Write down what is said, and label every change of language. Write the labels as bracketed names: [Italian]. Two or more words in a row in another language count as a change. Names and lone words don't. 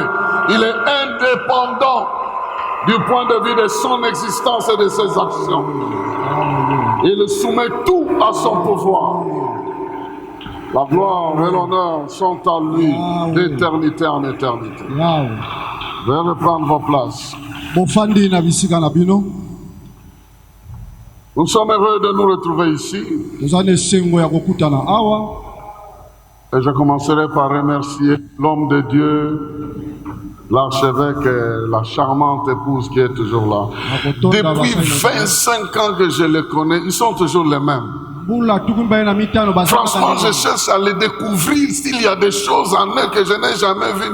[French] Il est indépendant du point de vue de son existence et de ses actions. Il soumet tout à son pouvoir. La gloire et l'honneur sont à lui d'éternité en éternité. Veuillez reprendre vos places. [Lingala] bofandi na bisika na bino. [French] Nous sommes heureux de nous retrouver ici. [Lingala] Toza na esengo ya kokutana awa. [French] Et je commencerai par remercier l'homme de Dieu, l'archevêque et la charmante épouse qui est toujours là. Depuis 25 ans que je les connais, ils sont toujours les mêmes. Franchement, je cherche à les découvrir s'il y a des choses en eux que je n'ai jamais vues.